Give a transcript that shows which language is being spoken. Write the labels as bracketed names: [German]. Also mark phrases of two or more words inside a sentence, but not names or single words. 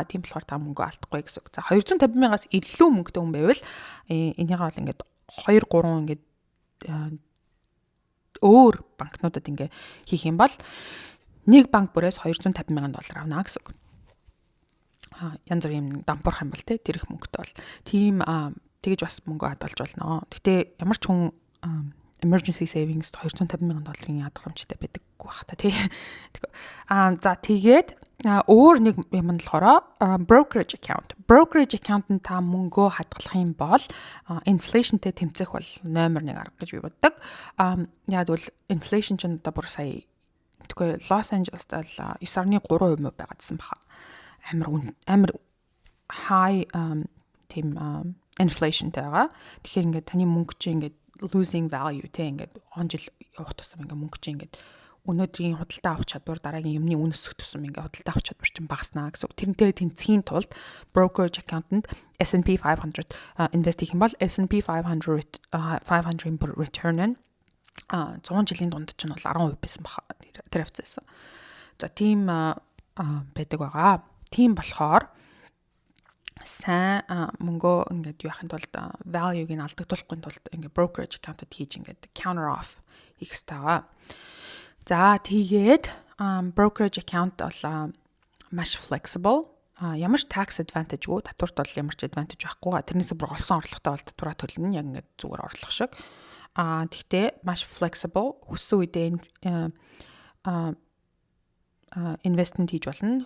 [Mongolian] Тийм болохоор та мөнгө алдахгүй гэсэн үг. За 250,000-аас илүү мөнгөтэй хүн байвал энийгээ бол ингээд 2-3 ингээд өөр банкнуудад ингээ хийх юм бол нэг банк бүрээс $250,000 авна гэсэн үг. Янз бүрийн дампуурах юм бол тэр их мөнгөтэй бол тийм тэгэж бас мөнгө хадгалж болно. Гэтэ ямар ч хүн [English] emergency savings [Mongolian] $250,000 хадгаламжтай байдаг байх та тий. За тэгээд өөр нэг юм нь болохоор [English] brokerage account. Brokerage account [Mongolian] нь та мөнгөө хадгалах юм бол inflationтэй тэмцэх бол номер 1 арга гэж би боддог. Яг бол inflation ч одоо бүр сая мэдгүй Лос Анжелест бол 9.3% байгаадсан баха. Амар high тийм inflation байгаа. Тэгэхээр ингээд таны мөнгө чи ингээд [English] losing value [Mongolian] те ингээд он жил явах тусам ингээд мөнгө чи ингээд өнөөдрийн худалдаа авах чадвар дараагийн юмны үн өсөх тусам ингээд худалдаа авах чадвар чинь багаснаа гэсэн. Тэрнтэй тэнцхийн тулд [English] brokerage accountant S&P 500 invest [Mongolian] хийх юм бол S&P 500-ийн return нь 100 жилийн дунд чинь бол 10% байсан баха. Тэр хавцаасан. За тийм байдаг байгаа. Тийм болохоор сайн мөнгөө ингээд юу яхын тулд value-г нь алдагдуулахгүй тулд ингээд [English] brokerage accountant [Mongolian] хийж ингээд [English] counter off [Mongolian] хийх хэрэгтэй. За тэгээд [English] brokerage account [Mongolian] бол маш flexible. Ямар ч [English] tax advantage- [Mongolian] гүй татварт бол ямар ч advantage байхгүй. Тэрнээс бүр олсон орлоготой бол татвараа төлнө. Яг ингээд зүгээр орлого шиг. Тэгтээ маш flexible. Хүссэн үедээ investment хийж болно.